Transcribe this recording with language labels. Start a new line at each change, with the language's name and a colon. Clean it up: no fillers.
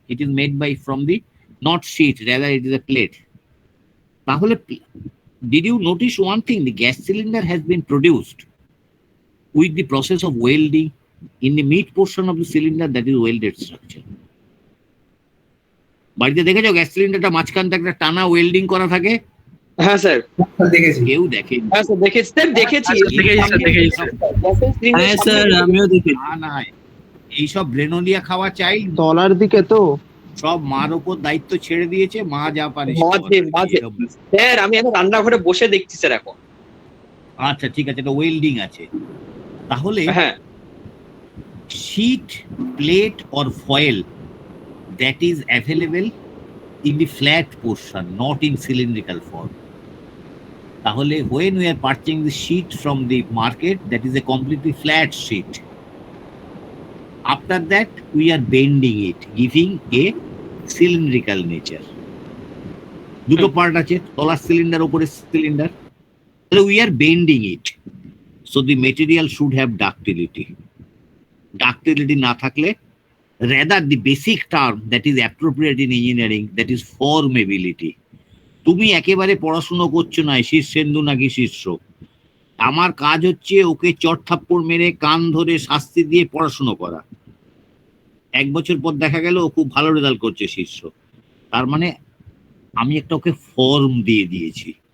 English: It is made by from the not sheet, rather it is a plate. তাহলে did you notice one thing? The gas cylinder has been produced with the process of welding in the mid portion of the cylinder, that is welded structure.
Bangla: বাড়িতে দেখেছো gas সিলিন্ডারটা মাঝখান থেকে একটা টানা welding করা থাকে? হ্যাঁ স্যার দেখেছি। কেউ দেখে? হ্যাঁ স্যার দেখেছি, স্যার দেখেছি। হ্যাঁ স্যার আমিও দেখি। না, এইসব ব্রেনোলিয়া খাওয়া চাই, তলার দিকে তো সব মার উপর দায়িত্ব ছেড়ে দিয়েছে, মা যা পারে মাঝে মাঝে স্যার, আমি এখন রান্নাঘরে বসে দেখছি স্যার এখন। আচ্ছা ঠিক আছে, এটা ওয়েল্ডিং আছে। তাহলে হ্যাঁ,
English: sheet, plate or foil that is available in the flat portion, not in cylindrical form. তাহলে when we are purchasing the sheet from the market, that is a completely flat sheet. After that we are bending it, giving a cylindrical nature.
Bangla: দুটো part আছে, তলার cylinder, উপরের cylinder.
English: তাহলে we are bending it, so the material should have ductility.
Bangla: Ductility না থাকলে
English: Rather, the basic term that is appropriate in engineering, that is formability.
Bangla: তুমি একেবারে পড়াশুনো করছো না শীর্ষেন্দু নাকি শীর্ষ, আমার কাজ হচ্ছে ওকে চট থাপ্পড় মেরে কান ধরে শাস্তি দিয়ে পড়াশুনো করা। 1 বছর পর দেখা গেল ও খুব ভালো রেজাল্ট করছে শীর্ষ, তার মানে আমি একটা ওকে ফর্ম দিয়ে দিয়েছি।